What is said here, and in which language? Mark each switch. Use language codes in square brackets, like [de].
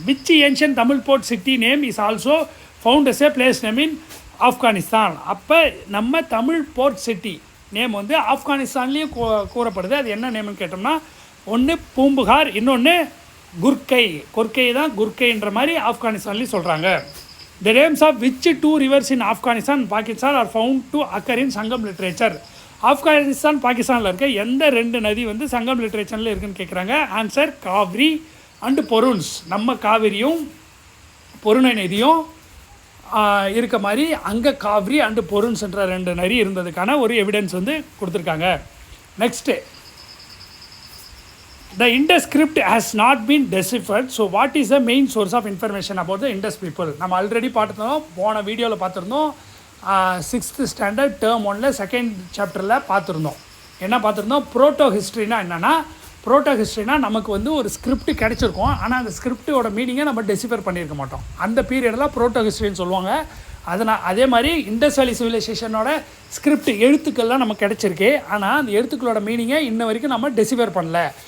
[en] Which ancient Tamil port city name is also found as a place name in Afghanistan? [ta] அப்போ நம்ம Tamil board city name வந்து ஆப்கானிஸ்தான்லேயும் கூறப்படுது. அது என்ன நேம்னு கேட்டோம்னா, ஒன்று பூம்புகார், இன்னொன்று கொர்க்கை தான் குர்க்கைன்ற மாதிரி ஆப்கானிஸ்தான்லேயும் சொல்கிறாங்க. [en] The names of which two rivers in Afghanistan and Pakistan are found to occur in Sangam literature? [ta] Afghanistan பாகிஸ்தானில் இருக்க எந்த 2 நதி வந்து சங்கம் லிட்ரேச்சரில் இருக்குன்னு கேட்குறாங்க. Answer Kaveri and பொருன்ஸ். நம்ம காவிரியும் பொருணை நதியும் இருக்க மாதிரி அங்கே காவிரி அண்டு பொருன்ஸ்ன்ற 2 நதி இருந்ததுக்கான ஒரு எவிடன்ஸ் வந்து கொடுத்துருக்காங்க. [en] Next, the Indus script has not been deciphered, so what is the main source of information about the Indus people? [ta] நம்ம ஆல்ரெடி பார்த்துருந்தோம், போன வீடியோவில் பார்த்துருந்தோம். 6th ஸ்டாண்டர்ட் Term 1 2nd சாப்டரில் பார்த்துருந்தோம். என்ன பார்த்துருந்தோம்? ப்ரோட்டோ ஹிஸ்ட்ரினா என்னென்னா, ப்ரோட்டோ ஹிஸ்ட்ரினா நமக்கு வந்து ஒரு ஸ்கிரிப்ட் கிடச்சிருக்கும், ஆனால் அந்த ஸ்கிரிப்டோட மீனிங்கை நம்ம டெசிஃபர் பண்ணியிருக்க மாட்டோம். அந்த பீரியடில் ப்ரோட்டோ ஹிஸ்ட்ரின்னு சொல்லுவாங்க. அதே மாதிரி இண்டஸ் வேலி சிவிலைசேஷனோட ஸ்கிரிப்ட் எழுத்துக்கள்லாம் நமக்கு கிடச்சிருக்கு, ஆனால் அந்த எழுத்துக்களோட மீனிங்கை இன்ன வரைக்கும் நம்ம டெசிஃபர் பண்ணல.